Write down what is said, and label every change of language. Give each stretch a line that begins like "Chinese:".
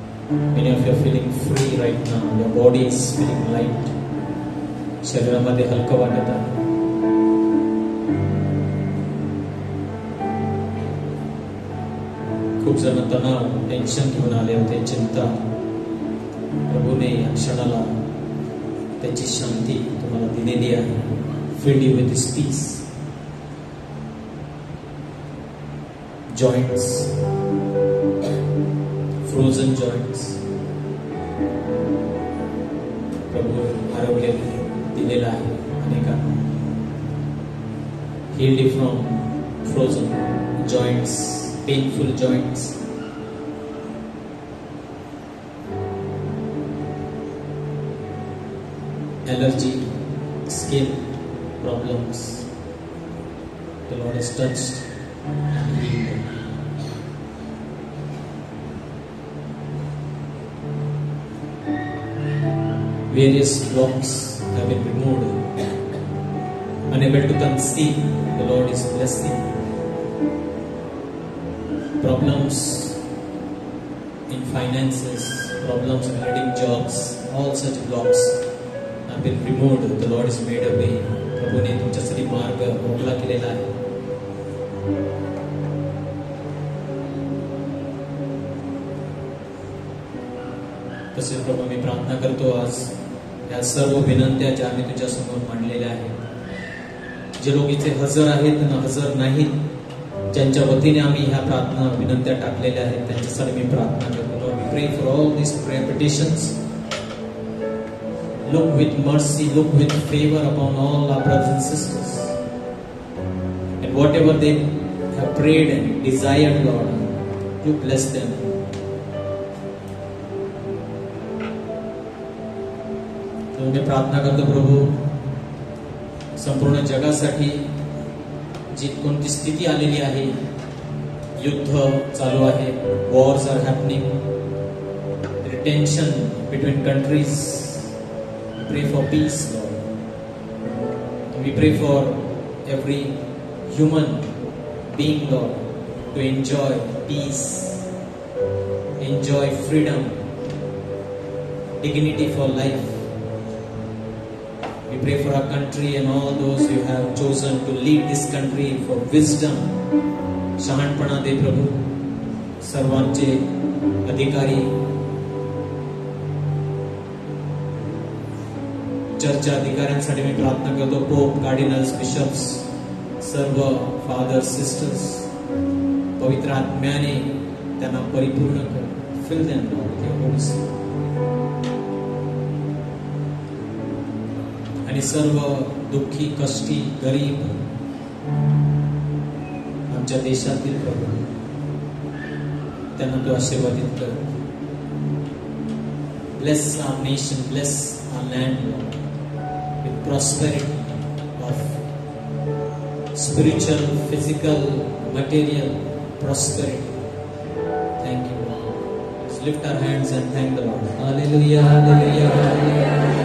English: Many of you are feeling free right now. Your body is feeling light.
Marathi: शरीरामध्ये हलकं वाटत आहे. खूप जण तणाव, टेन्शन घेऊन आले होते, चिंता. प्रभूने या क्षणाला त्याची शांती तुम्हाला दिलेली आहे.
English: Filled you with His peace. Joints, frozen joints.
Marathi: प्रभू आरोग्य दिलेला आहे अनेकांना.
English: Healed you from frozen joints, painful joints. Allergy, skin problems. The Lord has touched and healed them. Various blocks have been removed. Unable to conceive, the Lord is blessing. Problems in finances, problems in getting jobs, all such blocks have been removed. The Lord has made a way.
Marathi: प्रभूने तुमच्यासाठी मार्ग मोकळा केलेला आहे. तसेच प्रभू मी प्रार्थना करतो आज या सर्व विनंत्या ज्या आम्ही तुझ्या समोर मांडलेल्या आहेत, जे लोक इथे हजर आहेत ना हजर नाहीत, ज्यांच्या वतीने आम्ही ह्या प्रार्थना विनंत्या टाकलेल्या आहेत, त्यांच्यासाठी मी प्रार्थना करतो.
English: Lord, we pray for all these prayer petitions. Look with mercy, look with favor upon all our brothers and sisters. And whatever they have prayed and desired, Lord, you bless them.
Marathi: मी प्रार्थना करतो प्रभू, संपूर्ण जगासाठी जी कोणती स्थिती आलेली आहे, युद्ध चालू आहे,
English: Wars are happening, tension between countries. We pray for peace, Lord. We pray for every human being, Lord, to enjoy peace, enjoy freedom, dignity for life. We pray for our country and all those you have chosen to lead this country for wisdom.
Marathi: शहाणपणा दे प्रभू, सर्वांचे अधिकारी चर्चच्या अधिकाऱ्यांसाठी मी प्रार्थना करतो. Pope, cardinals, bishops, सर्व fathers, sisters, पवित्र आत्म्याने त्यांना परिपूर्ण कर.
English: Fill them Lord your holy spirit.
Marathi: आणि सर्व दुःखी, कष्टी, गरीब आमच्या देशातील प्रभू त्यांना तू आशीर्वादित कर.
English: Bless our nation, bless our land, Lord, with prosperity of spiritual, physical, material prosperity. Thank you, Lord. Let's lift our hands and thank the Lord. Hallelujah, hallelujah, hallelujah.